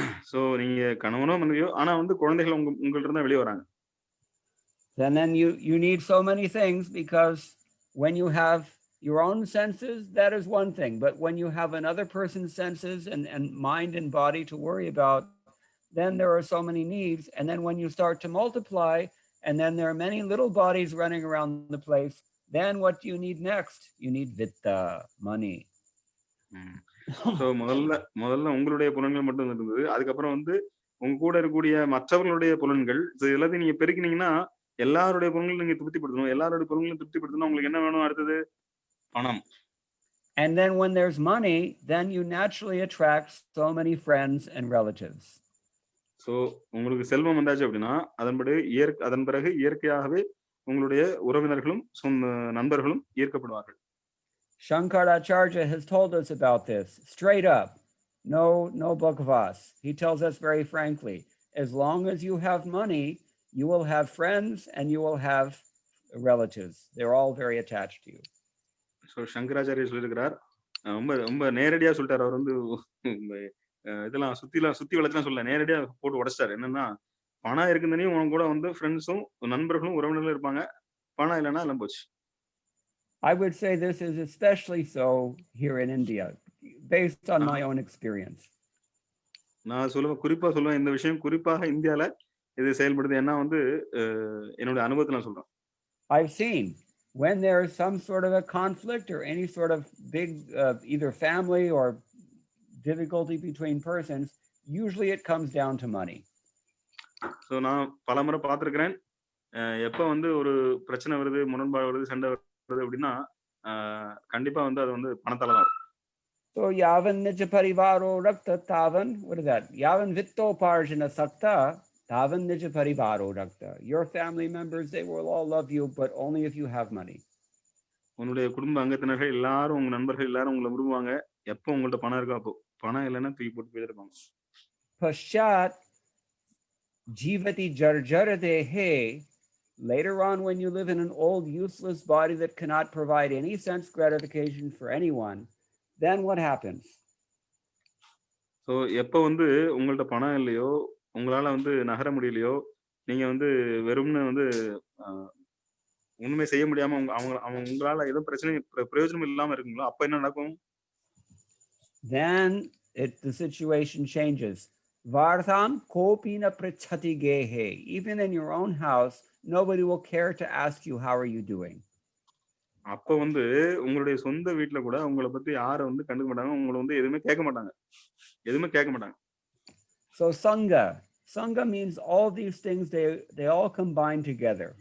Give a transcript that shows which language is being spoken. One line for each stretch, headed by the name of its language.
Tamil: So நீங்க கணவனோ மனைவியோ ஆனா வந்து குழந்தைகள் உங்கள்ட்ட இருந்தா வெளிய வராங்க.
English: Then you need so many things, because when you have your own senses, that is one thing. But when you have another person's senses and mind and body to worry about, then there are so many needs. And then when you start to multiply, and then there are many little bodies running around the place, then what do you need next? You need vitta, money.
Tamil: So முதல்ல உங்களுடைய புலன்கள் மட்டும் இருந்தது. அதுக்கப்புறம் வந்து உங்க கூட இருக்கக்கூடிய மற்றவர்களுடைய புலன்கள் எல்லாத்தையும் நீங்க பெருக்கினீங்கன்னா எல்லாருடைய புலன்களையும் நீங்க திருப்திப்படுத்தணும். எல்லாருடைய புலன்களையும் திருப்திப்படுத்தணும். உங்களுக்கு என்ன வேணும் அடுத்தது? பணம்.
English: And then when there's money, then you naturally attract so many friends and relatives. So
Tamil: உங்களுக்கு செல்வம் வந்தாச்சு அப்படின்னா அதன் பிறகு இயற்கையாகவே உங்களுடைய உறவினர்களும் நண்பர்களும் ஈர்க்கப்படுவார்கள்.
English: Shankaracharya has told us about this straight up. No bhagavas. He tells us very frankly, as long as you have money, you will have friends and you will have relatives. They're all very attached to you.
Tamil: So Shankaracharya சொல்லிருக்கிறார், ரொம்ப நேரடியா சொல்லிட்டார். அவர் வந்து இதெல்லாம் சுத்தி வளைச்சலாம் சொல்ல, நேரடியா போட்டு உடைச்சிட்டாரு. என்னன்னா பணம் இருக்குன்னு உன் கூட வந்து ஃப்ரெண்ட்ஸும் நண்பர்களும் உறவினர்களும் இருப்பாங்க, பணம் இல்லைன்னா எல்லாம் போச்சு.
English: I would say this is especially so here in India, based on my own experience.
Tamil: நான் குறிப்பா சொல்லுவேன், இந்த விஷயம் குறிப்பாக இந்தியால இது செயல்படுது. ஏன்னா வந்து என்னோட அனுபவத்தை நான் சொல்றேன்.
English: I've seen when there is some sort of a conflict or any sort of big either family or difficulty between persons, usually it comes down to money.
Tamil: So நான் பலமுறை பார்த்திருக்கிறேன், எப்ப வந்து ஒரு பிரச்சனை வருது, முரண்பாடு வருது, சண்டை வருது அப்படின்னா கண்டிப்பா வந்து அது வந்து பணத்தால தான்.
Sanskrit: So yavan nija parivaro rakta tavan,
English: what is that?
Sanskrit: Yavan vitto parjana sakta tavan nija parivaro rakta.
English: Your family members, they will all love you, but only if you have money.
Tamil: உன்னுடைய குடும்ப அங்கத்தினர்கள் எல்லாரும், உங்க நண்பர்கள் எல்லாரும் உங்களை விரும்புவாங்க எப்போ உங்கள்ட்ட பணம் இருக்கோ அப்போ. பணம் இல்லைன்னா தூக்கி போட்டு போயிருப்பாங்க.
Sanskrit: Pashat jivati jarjarade he.
English: Later on, when you live in an old useless body that cannot provide any sense gratification for anyone, then what happens?
Tamil: So எப்போ வந்து உங்கள்ட்ட பணம் இல்லையோ, உங்களால வந்து நகர முடியலையோ, நீங்க வந்து வெறும்னு வந்து ஒண்ணுமே செய்ய முடியாம உங்களால ஏதோ பிரயோஜனம் இல்லாம இருக்குங்களோ அப்ப என்ன நடக்கும்?
English: Then the situation changes.
Sanskrit: Vardham kopina prichati gehe.
English: Even in your own house, nobody will care to ask you how are you doing.
Tamil: அப்ப வந்து உங்களுடைய சொந்த வீட்ல கூட உங்களை பத்தி யாரும் வந்து கண்டுக்க மாட்டாங்க, உங்களை வந்து எதுவுமே கேட்க மாட்டாங்க.
English: So Sangha means all these things, they all combine together.